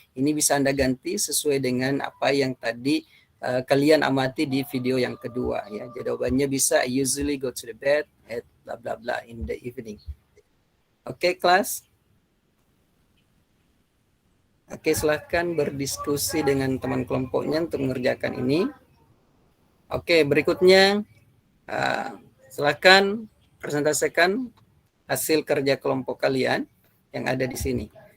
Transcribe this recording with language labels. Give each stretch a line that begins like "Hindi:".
Indonesian: Ini bisa Anda ganti sesuai dengan apa yang tadi kalian amati di video yang kedua ya. Jawabannya bisa
English: I usually go to the bed at blah blah blah in the evening.
Indonesian: Oke, kelas. Oke, silahkan berdiskusi dengan teman kelompoknya untuk mengerjakan ini. Oke, berikutnya silahkan presentasikan hasil kerja kelompok kalian yang ada di sini.